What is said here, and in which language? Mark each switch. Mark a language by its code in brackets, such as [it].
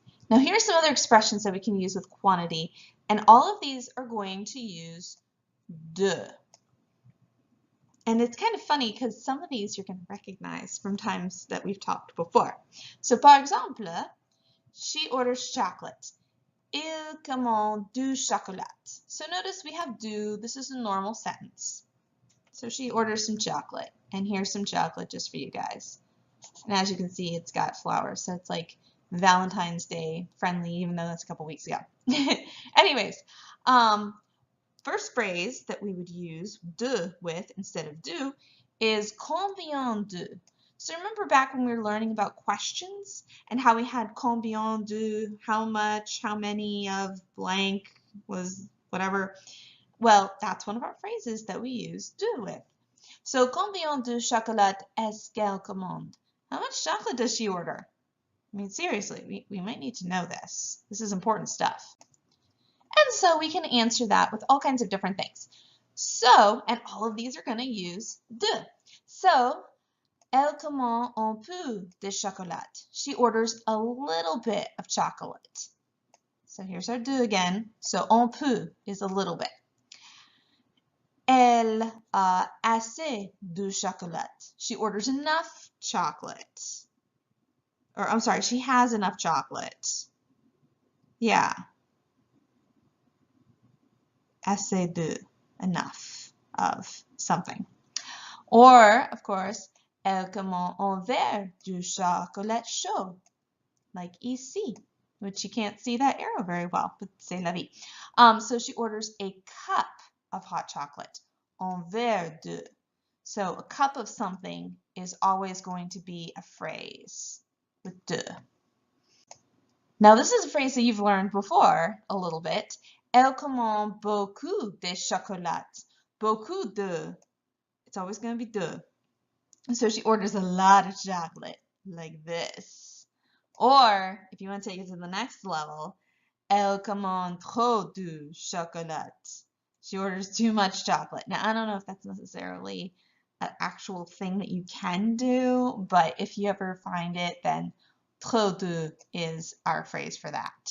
[en] Now here's some other expressions that we can use with quantity, and all of these are going to use de. And it's kind of funny because some of these you're going to recognize from times that we've talked before. So [fr] par exemple, [en] she orders chocolate. [fr] Il commande du chocolat. [en] So notice we have du. This is a normal sentence. So she orders some chocolate, and here's some chocolate just for you guys. And as you can see, it's got flowers, so it's like Valentine's Day friendly, even though that's a couple weeks ago. Anyways, first phrase that we would use de with instead of do is combien de. So remember back when we were learning about questions and how we had combien de, how much, how many of blank was whatever. Well, that's one of our phrases that we use de with. [fr] So combien de chocolat est-ce qu'elle commande? [en] How much chocolate does she order? I mean, seriously, we might need to know this. This is important stuff. And so we can answer that with all kinds of different things. So, and all of these are going to use de. [fr] So, elle commande un peu de chocolat. [en] She orders a little bit of chocolate. So here's our de again. So un peu is a little bit. [fr] Elle a assez de chocolat. [en] She orders enough chocolate. Or I'm sorry, she has enough chocolate. Yeah. [fr] Assez de, [en] enough of something. Or, of course, [fr] elle commande un verre de chocolat chaud, [en] like [fr] ici, [en] which you can't see that arrow very well, but [fr] c'est la vie. [en] So she orders a cup of hot chocolate, [fr] un verre de. [en] So a cup of something is always going to be a phrase with de. Now this is a phrase that you've learned before a little bit. [fr] Elle commande beaucoup de chocolat. Beaucoup de. [en] It's always going to be de. So she orders a lot of chocolate, like this. Or, if you want to take it to the next level, [fr] elle commande trop de chocolat. [en] She orders too much chocolate. Now, I don't know if that's necessarily an actual thing that you can do, but if you ever find it, then trop de is our phrase for that.